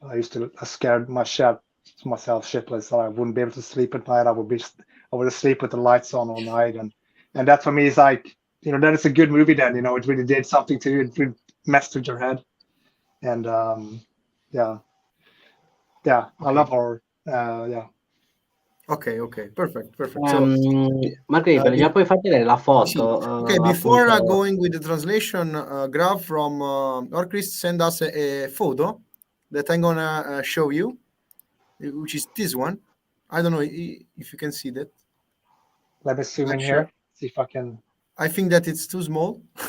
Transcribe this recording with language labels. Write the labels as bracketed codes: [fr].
[en] I scared myself shitless. I wouldn't be able to sleep at night. I would sleep with the lights on all night, and that for me is like, that is a good movie. Then it really did something to you. It really messed with your head, and I love horror. Ok, perfect. [it] Margherita, già puoi far vedere la foto. [en] Okay, before going with the translation, Graf from Orchrist send us a photo that I'm gonna show you, which is this one. I don't know if you can see that. Let me zoom in here. See if I can. I think that it's too small.